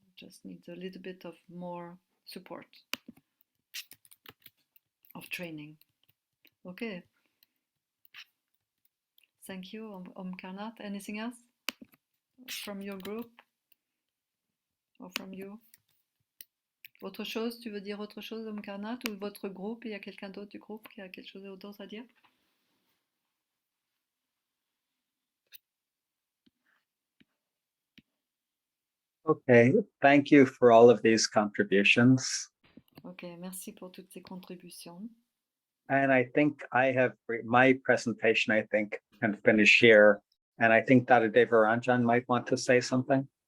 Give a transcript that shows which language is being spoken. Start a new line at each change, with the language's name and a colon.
English: Just needs a little bit of more support of training. Okay. Thank you, Om Karnat. Anything else from your group or from you?
French: Autre chose, tu veux dire autre chose, Om Karnat, ou votre groupe? Il y a quelqu'un d'autre du groupe qui a quelque chose d'autre à dire?
English: Okay, thank you for all of these contributions.
French: Ok, merci pour toutes ces contributions.
English: And I think my presentation, I think, can finish here. And I think Dada Devaranjan might want to say something.